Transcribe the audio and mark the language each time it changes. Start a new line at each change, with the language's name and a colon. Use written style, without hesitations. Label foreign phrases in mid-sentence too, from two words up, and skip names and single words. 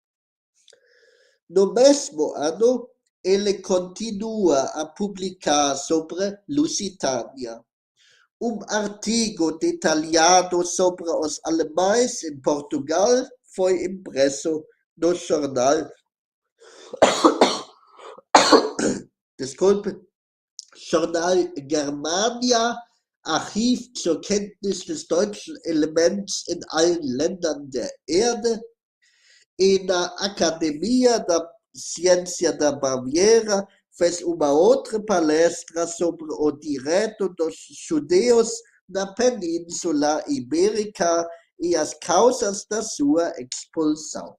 Portuguese: No mesmo ano, ele continua a publicar sobre Lusitânia. Artigo detalhado sobre os alemães em Portugal foi impresso no jornal Jornal
German: Germania, Archiv zur Kenntnis des deutschen Elements in allen Ländern der Erde,
Portuguese: e na Academia da Ciência da Baviera fez uma outra palestra sobre o direito dos judeus na Península Ibérica e as causas da sua expulsão.